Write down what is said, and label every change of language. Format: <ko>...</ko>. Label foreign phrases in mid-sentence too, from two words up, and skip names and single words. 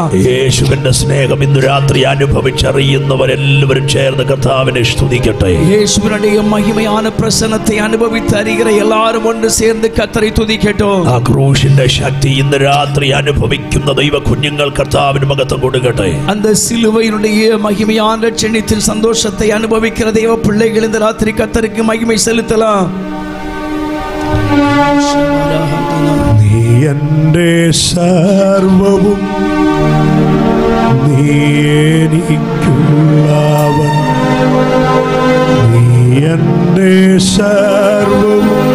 <ml>യേശുവിന്റെ സ്നേഹം ഇന്ന് രാത്രി അനുഭവിച്ചറിയുന്നവരെല്ലാവരും ചേർന്ന് കർത്താവിനെ സ്തുതിക്കട്ടെ. യേശുവിനുடைய മഹിമயான പ്രസന്നത്തെ അനുഭവിച്ച് അറിയുന്ന എല്ലാവരും ഒന്ന് ചേർന്ന് കർത്തരെ തുതിക്കട്ടെ. ആ ക്രൂശിന്റെ ശക്തി ഇന്ന് രാത്രി അനുഭവിക്കുന്ന ദൈവ കുഞ്ഞുങ്ങൾ കർത്താവിന് മഹത്വം കൊടുക്കട്ടെ.</ml> <ta>அந்த சிலுவையினுடைய மகிமையான ரட்சணியத்தின் சந்தோஷத்தை அனுபவிக்கிற தேவ பிள்ளைகள் இந்த ராத்திரி கர்த்தருக்கு மகிமை செலுத்தலாம்.</ta> <ml>നീ എൻ്റെ സർവവും, നീ എനിക്കുള്ളവൻ, നീ എൻ്റെ സർവവും</ml>